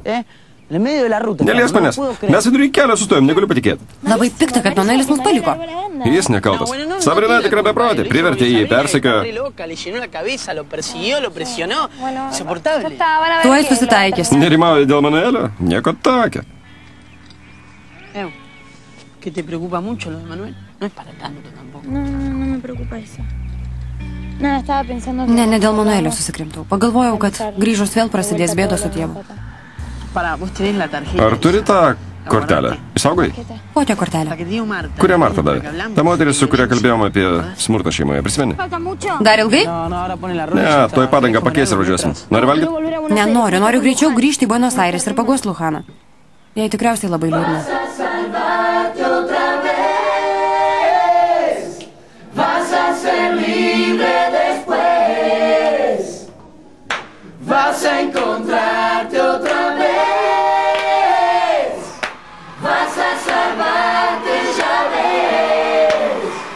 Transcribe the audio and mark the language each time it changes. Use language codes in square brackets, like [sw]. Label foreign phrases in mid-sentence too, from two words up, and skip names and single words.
[lt] Neliesk manęs. Mes vidury kelio sustojom, negaliu patikėti. Labai pikta, kad Manuelis mus paliko. Jis nekaltas. Sabrina tikrai beprotė, privertė jį, persekiojo. Tuoj susitaikys. Nerimauja dėl Manuelio? Nieko tokio. [es] ¿Que te preocupa mucho lo de Manuel? No es para tanto tampoco. No me preocupa eso. Nada, estaba pensando... [lt] Ne dėl Manuelio susikrimtau. Pagalvojau, kad grįžus vėl prasidės bėdos su tėvu. Ar turi tą kortelę? Išsaugai? Kokią kortelę? Kurią Marta davė? Ta moteris, su kuria kalbėjom apie smurtą šeimoje, prisimeni? Dar ilgai? Ne, toj padangą pakeis ir važiuosim. Nori valgyti? Nenoriu, noriu greičiau grįžti į Buenos Aires ir paguos Luhaną. Jai tikriausiai labai liūdna. [es] Vas a ser libre después. Vas a encontrarte otra vez. Vas a salvarte, ya ves.